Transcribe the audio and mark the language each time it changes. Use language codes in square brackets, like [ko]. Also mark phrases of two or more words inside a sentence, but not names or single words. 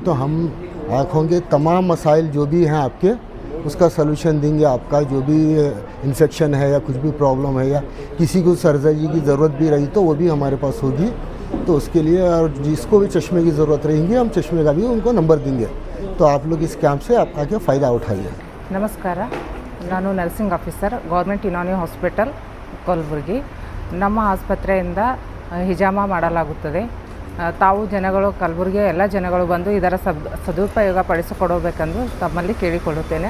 [hi] तो हम आँखों के तमाम मसाइल जो भी हैं आपके, उसका सलूशन देंगे। आपका जो भी इन्फेक्शन है या कुछ भी प्रॉब्लम है या किसी को सर्जरी की ज़रूरत भी रही तो वो भी हमारे पास होगी। तो उसके लिए, और जिसको भी चश्मे की ज़रूरत रहेंगी हम चश्मे का भी उनको नंबर देंगे। तो आप लोग इस कैंप से आप आके फ़ायदा उठाइए। [kn] ನಮಸ್ಕಾರ, ನಾನು [en] nursing officer [kn] ಗೌರ್ಮೆಂಟ್ ಯುನಾನಿ ಹಾಸ್ಪಿಟಲ್ ಕಲಬುರಗಿ. ನಮ್ಮ ಆಸ್ಪತ್ರೆಯಿಂದ ಹಿಜಾಮ ಮಾಡಲಾಗುತ್ತದೆ. ತಾವು ಜನಗಳು ಕಲಬುರಗಿಯ ಎಲ್ಲ ಜನಗಳು ಬಂದು ಇದರ ಸದುಪಯೋಗ ಪಡಿಸಿಕೊಡಬೇಕೆಂದು ತಮ್ಮಲ್ಲಿ ಕೇಳಿಕೊಳ್ಳುತ್ತೇನೆ.